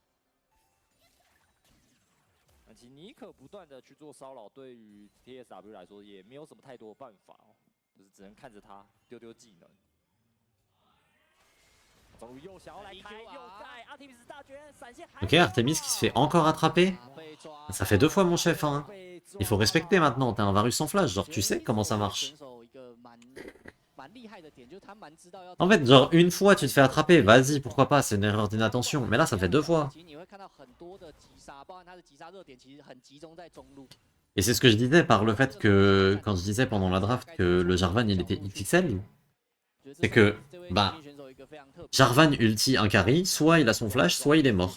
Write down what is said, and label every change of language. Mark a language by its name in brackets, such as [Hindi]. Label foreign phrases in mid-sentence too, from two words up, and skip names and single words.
[Chinese] 其实尼可不断的去做骚扰，对于 TSW 来说也没有什么太多的办法哦，就是只能看着他丢丢技能。终于又想要来开，又在 Artemis 大绝闪现。 [French] Ok, Artemis qui se fait encore attraper. Ça fait 2 fois mon chef, hein. Il faut respecter maintenant, t'as un Varus sans flash, genre tu sais comment ça marche. En fait, genre une fois tu te fais attraper, vas-y, pourquoi pas, c'est une erreur d'inattention. Mais là, ça fait 2 fois. Et c'est ce que je disais par le fait que, quand je disais pendant la draft que le Jarvan il était XXL, c'est que, bah, Jarvan ulti un carry, soit il a son flash, soit il est mort.